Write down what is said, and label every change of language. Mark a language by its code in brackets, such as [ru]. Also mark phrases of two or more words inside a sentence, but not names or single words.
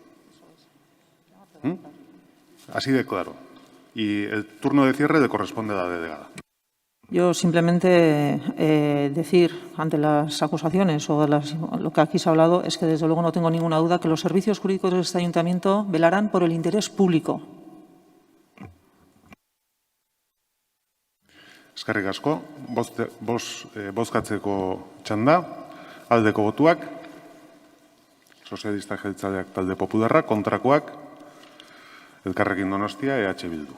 [es] Así de claro. Y el turno de cierre le corresponde a la delegada. Yo simplemente decir ante las acusaciones o lo que aquí se ha hablado es que desde luego no tengo ninguna duda que los servicios jurídicos de este ayuntamiento velarán por el interés público. [eu] Eskerrik asko. Bozkatzeko txanda, aldeko botuak, Sozialistak Jeltzaleak Talde Popularra, kontrakoak, Elkarrekin Donostia, EH Bildu.